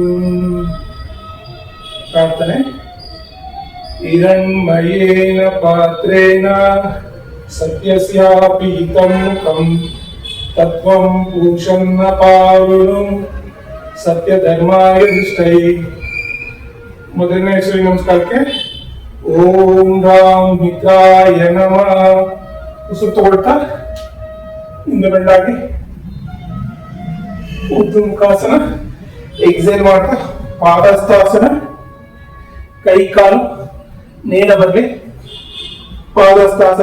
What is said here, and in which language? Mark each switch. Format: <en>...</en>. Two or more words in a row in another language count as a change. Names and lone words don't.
<sa>ಪ್ರಾರ್ಥನೆ. ಹಿರಣ್ಮಯೇನ ಪಾತ್ರ गात्रेण सत्यस्यापीतं मुखं तत्त्वं पूषन्न पावनं सत्यधर्माय दृष्टै</sa> <kn>ಮೊದಲನೇ ಸೂರ್ಯ ನಮಸ್ಕಾರಕ್ಕೆ</kn> <sa>ಓಂ ರಾಮ್ ಮಿತ್ರಾಯ ನಮಃ.</sa> <kn>ಉಸಿರು ತಗೊಳ್ತಾ ಹಿಂದೆ ಬೆಂಡಾಗಿ ಉದ್ದುಮುಖಾಸನ, ಎಕ್ಸೇಲ್ ಮಾಡ್ತಾ ಪಾದಸ್ಥಾಸನ, ಕೈ ಕಾಲು ನೇರ ಬರಲಿ, ಪಾದಸ್ಥಾಸನ.</kn>